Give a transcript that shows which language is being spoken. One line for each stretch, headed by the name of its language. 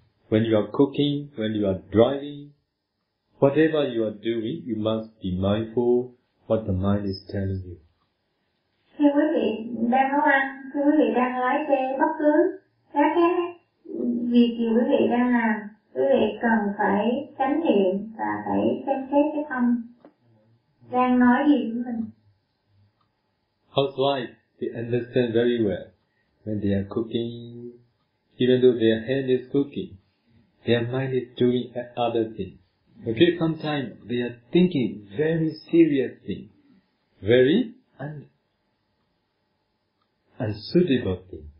English: When you are cooking, when you are driving, whatever you are doing, you must be mindful what the mind is telling you.
Vietnamese: Khi quý vị đang nấu ăn, khi quý vị đang lái xe, bất cứ các cái việc gì quý vị đang làm, quý vị cần phải chánh niệm và phải xem xét cái tâm đang nói gì với mình.
English: Housewives, they understand very well when they are cooking, even though their hand is cooking, their mind is doing other things. Okay, sometimes they are thinking very serious things, very unsuitable things.